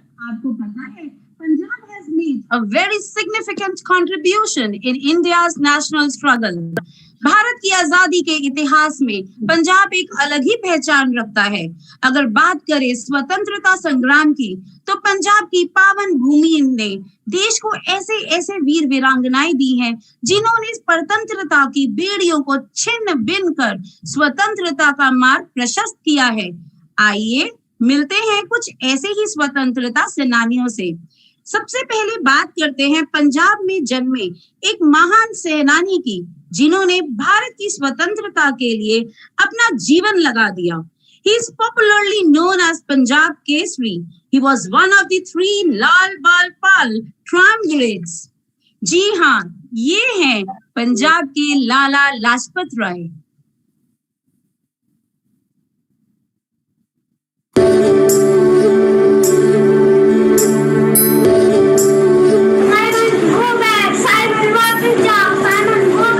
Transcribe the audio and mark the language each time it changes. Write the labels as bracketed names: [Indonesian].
[Hindi] आपको पता है [English] Punjab has made a very significant contribution in India's national struggle. [Hindi] Bharat की आजादी के इतिहास में पंजाब एक अलग ही पहचान रखता है। अगर बात करें स्वतंत्रता संग्राम की तो पंजाब की पावन भूमि ने देश को ऐसे ऐसे वीर वीरांगनाएं दी हैं जिन्होंने स्वतंत्रता की बेड़ियों को छिन्न भिन्न कर स्वतंत्रता का मार्ग प्रशस्त किया है। आइए मिलते हैं कुछ ऐसे ही स्वतंत्रता सेनानियों से। सबसे पहले बात करते हैं पंजाब में जन्मे एक महान सेनानी की जिन्होंने भारत की स्वतंत्रता के लिए अपना जीवन लगा दिया। [English] He is popularly known as Punjab Kesari. He was one of the 3 Lal Bal Pal triumvirates. [Hindi] जी हाँ, ये हैं पंजाब के Lala Lajpat Rai. [English] Simon, go back. Simon, want to jump. Simon, go